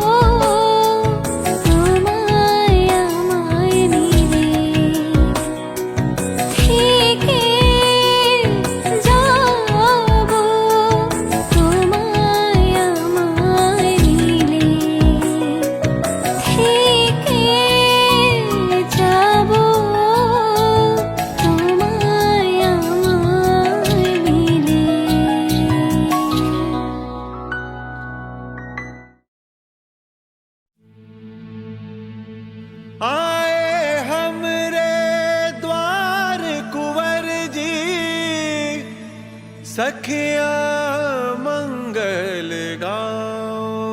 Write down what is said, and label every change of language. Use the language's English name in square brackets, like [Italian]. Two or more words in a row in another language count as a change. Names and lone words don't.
[Bangla] তোমায় আমায় মিলে থেকে যাব তোমায় আমায় মিলে থেকে যাব তোমায় আমায় মিলে। [Bhojpuri] आए हमरे द्वार कुंवर जी सखिया मंगल गाओ।